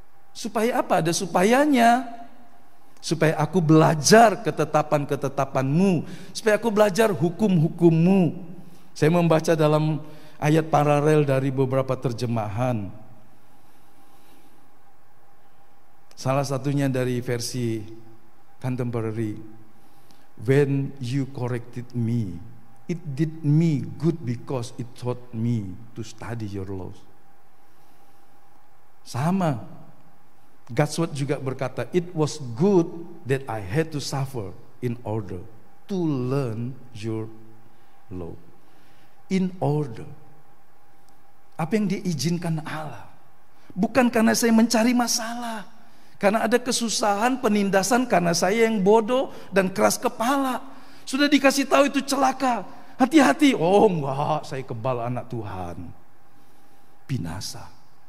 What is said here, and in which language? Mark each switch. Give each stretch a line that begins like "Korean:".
Indonesian: Supaya apa? Ada supayanya. Supaya aku belajar ketetapan-ketetapanmu, supaya aku belajar hukum-hukummu. Saya membaca dalam ayat paralel dari beberapa terjemahan. Salah satunya dari versi contemporary.
English: When you corrected me, it did me good because it taught me to study your laws.
Indonesian: Sama. God's word juga berkata,
English: it was good that I had to suffer in order to learn your law. In order.
Indonesian: Apa yang diizinkan Allah, bukan karena saya mencari masalah, karena ada kesusahan, penindasan karena saya yang bodoh dan keras kepala. Sudah dikasih tahu itu celaka, hati-hati. Oh enggak, saya kebal anak Tuhan. binasa.